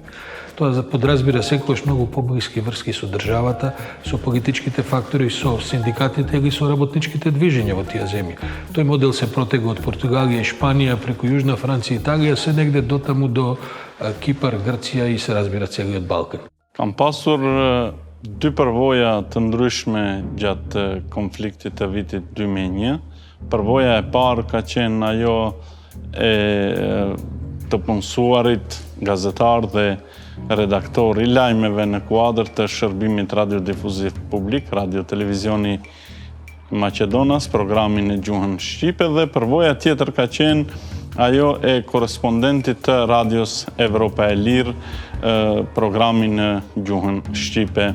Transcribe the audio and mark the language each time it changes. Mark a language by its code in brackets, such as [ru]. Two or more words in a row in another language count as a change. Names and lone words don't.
[mk] Тоа подразбира секогаш многу поблиски врски со државата, со политичките фактори, со синдикатите или со работничките движења во тие земји. Тој модел се протега од Португалија и Шпанија преку Јужна Франција и Италија, се негде дотаму до Кипар, Грција и се разбира целиот Балкан. [sq] Kam pasur dy përvoja të ndryshme gjatë konfliktit të vitit 2001. Përvoja e parë ka qenë ajo e të punësuarit, gazetar dhe redaktor i lajmeve në kuadër të shërbimit radiodifuziv publik, Radio Televizioni Macedonas, programin e gjuhën Shqipe, dhe përvoja tjetër ka qenë ajo e korespondentit të Radios Evropa e Lirë, programin në gjuhën Shqipe.